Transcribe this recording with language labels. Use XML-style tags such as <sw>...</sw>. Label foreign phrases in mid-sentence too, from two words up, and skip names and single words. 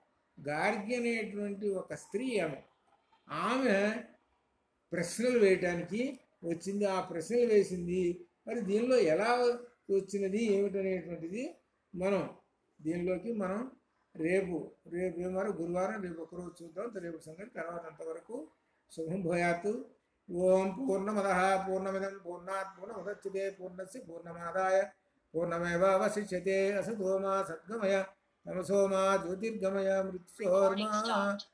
<te>గార్గి అనేటువంటి ఒక స్త్రీ, ఆమె ప్రశ్నలు వేయటానికి వచ్చింది. ఆ ప్రశ్నలు వేసింది. మరి దీనిలో ఎలా వచ్చినది ఏమిటనేటువంటిది దీనిలోకి మనం రేపు ఏమారు గురువారం రేపు ఒకరోజు చూద్దాం. రేపు సంగతి తర్వాత. అంతవరకు</te> <sa>శుభం భూయాత్. ఓం పూర్ణమదః పూర్ణమిదం పూర్ణాత్ పూర్ణముదచ్యతే పూర్ణస్య పూర్ణమాదాయ పూర్ణమేవాवशिष्यते असतो मा सद्गमय तमसो मा ज्योतिर्गमय मृत्योर्मा</sa>